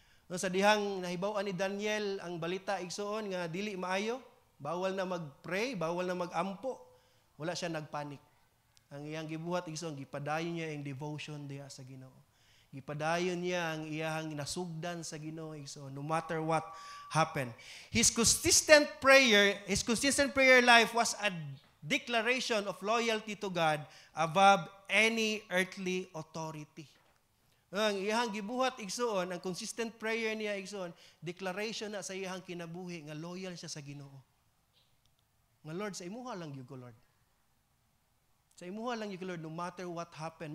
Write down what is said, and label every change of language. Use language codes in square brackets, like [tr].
[ceb] No, sa dihang nahibaw-an ni Daniel ang balita igsoon nga dili maayo, bawal na mag-pray, bawal na mag-ampo, wala siya nagpanik. Ang iyang gibuhat igsoon, gipadayon niya ang devotion diha sa Ginoo. Gipadayon niya ang iyahang nasugdan sa Ginoo igsoon, [en] no matter what happened. His consistent prayer life was a declaration of loyalty to God above any earthly authority. [ceb] Ang iyahang gibuhat igsoon, ang [en] consistent prayer [ceb] niya igsoon, declaration na sa iyahang kinabuhi nga loyal siya sa Ginoo. Nga Lord, sa imuha lang gyud ko, Lord. Sa imuha lang gyud ko, Lord, [en] no matter what happened.